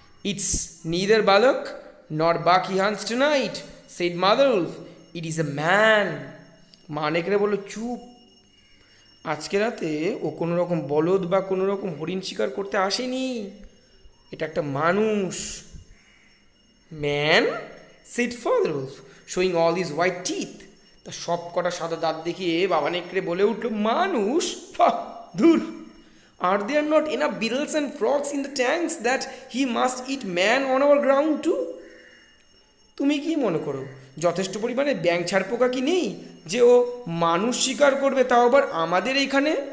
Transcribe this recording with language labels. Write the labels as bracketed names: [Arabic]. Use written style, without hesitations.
[English] It's neither bullock nor buck he hunts tonight, said Mother Wolf. It is a man. [Bangla] মা নেকড়ে বলল, চুপ, আজকে রাতে ও কোনো রকম বলদ বা কোনো রকম হরিণ শিকার করতে আসেনি, এটা একটা মানুষ। Man, [English] said Father Wolf, showing all his white teeth. [Bangla] তা সব কটা সাদা দাঁত দেখিয়ে বাবা নেকড়ে বলে উঠল, মানুষ? [English] ধুর, are there not enough beetles and frogs in the tanks that he must eat man on our ground too? [Bangla] তুমি কি মনে করো যথেষ্ট পরিমাণে ব্যাঙ ছাড় পোকা কি নেই যে ও মানুষ শিকার করবে, তাও আবার আমাদের এইখানে?